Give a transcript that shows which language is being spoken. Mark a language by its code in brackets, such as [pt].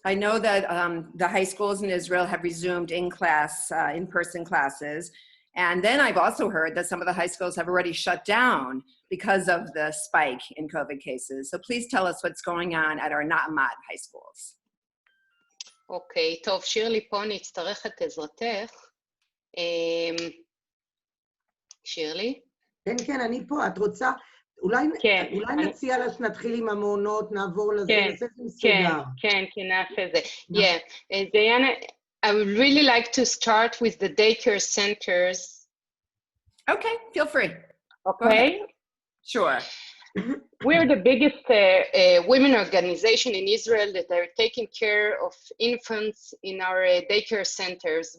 [en] I know that the high schools in Israel have resumed in-person classes. And then I've also heard that some of the high schools have already shut down because of the spike in COVID cases. So please tell us what's going on at our AMAT high schools. [he] אוקיי, טוב, שירלי, פה אני אצטרך את עזרתך. שירלי? כן, כן, אני פה, את רוצה, אולי נציע לה שנתחיל עם המעונות, נעבור לזה, נעשה את זה מסודר. כן, נעשה את זה. [en] Yeah, Diana, I would really like to start with the daycare centers. Okay, feel free. Okay? Sure. We're the biggest women organization in Israel that are taking care of infants in our daycare centers.